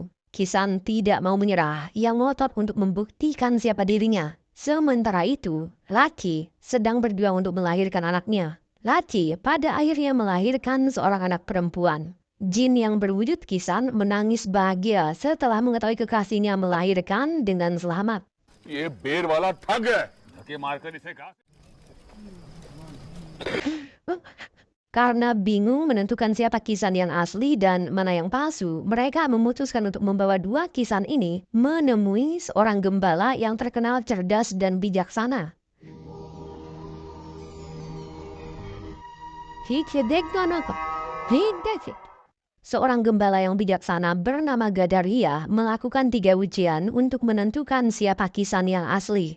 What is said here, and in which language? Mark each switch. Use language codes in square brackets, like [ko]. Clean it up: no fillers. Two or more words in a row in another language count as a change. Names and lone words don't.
[id] Kisan tidak mau menyerah. Ia ngotot untuk membuktikan siapa dirinya. Sementara itu, Laci sedang berjuang untuk melahirkan anaknya. Laci pada akhirnya melahirkan seorang anak perempuan. Jin yang berwujud Kisan menangis bahagia setelah mengetahui kekasihnya melahirkan dengan selamat. [hi] ये बेर वाला ठग है धक्के मारकर इसे घास [id] Karena bingung menentukan siapa Kisan yang asli dan mana yang palsu, mereka memutuskan untuk membawa dua Kisan ini menemui seorang gembala yang terkenal cerdas dan bijaksana. Seorang gembala yang bijaksana bernama Gadaria melakukan 3 ujian untuk menentukan siapa Kisan yang asli.